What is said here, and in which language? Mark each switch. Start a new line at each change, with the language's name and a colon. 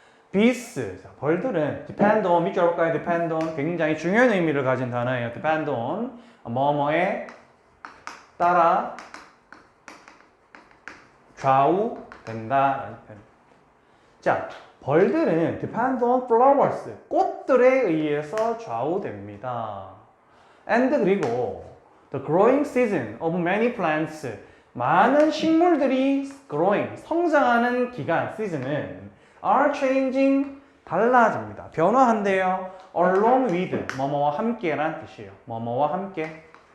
Korean: bees, 벌들은
English: depend on,
Korean: 밑줄 볼까요? depend on, 굉장히 중요한 의미를 가진 단어예요. depend on, 뭐뭐에 따라 좌우된다라는 표현. 자, 벌들은
English: depend on flowers,
Korean: 꽃들에 의해서 좌우됩니다.
English: and
Korean: 그리고
English: The growing season of many plants.
Korean: 많은 식물들이 growing, 성장하는 기간, season은
English: are changing,
Korean: 달라집니다. 변화한대요. along with, 뭐뭐와 함께란 뜻이에요. 뭐뭐와 함께.